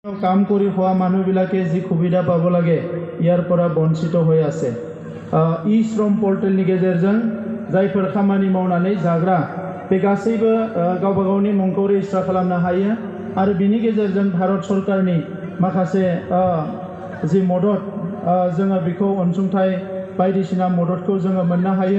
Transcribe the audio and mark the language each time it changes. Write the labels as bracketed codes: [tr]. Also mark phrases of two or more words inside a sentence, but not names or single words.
[as] কাম কৰি খোৱা মানুহবিলাকে যি সুবিধা পাব লাগে ইয়াৰ পৰা বঞ্চিত হৈ আছে। [brx] ই শ্ৰম পৰ্টেলनि गेजेरजों जायफोर खामानि मावनानै जाग्रा बे गासैबो गावबा गावनि मुंखौ रेजिस्टार खालामनो हायो आरो बिनि गेजेरजों भारत सरकारनि माखासे जि मदद जोङो बेखौ अनसुंथाइ बायदिसिना मददखौ जोङो मोननो हायो।